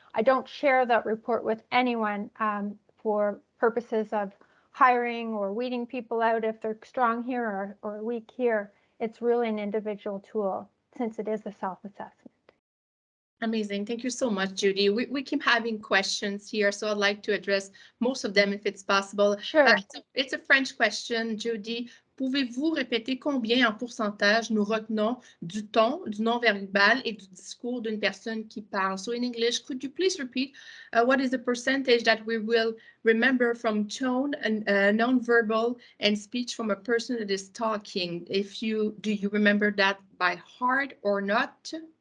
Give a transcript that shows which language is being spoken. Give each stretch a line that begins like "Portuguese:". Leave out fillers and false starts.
English: I don't share that report with anyone for purposes of hiring or weeding people out if they're strong here or weak here. It's really an individual tool since it is a self-assessment. Amazing. Thank you so much, Jodi. We keep having questions here, so I'd like to address most of them if it's possible. Sure. It's a French question, Jodi.
French: Pouvez-vous répéter combien en pourcentage nous retenons du ton, du non-verbal et du discours d'une personne qui parle?
English: So in English, could you please repeat what is the percentage that we will remember from tone and non-verbal and speech from a person that is talking? Do you remember that by heart or not?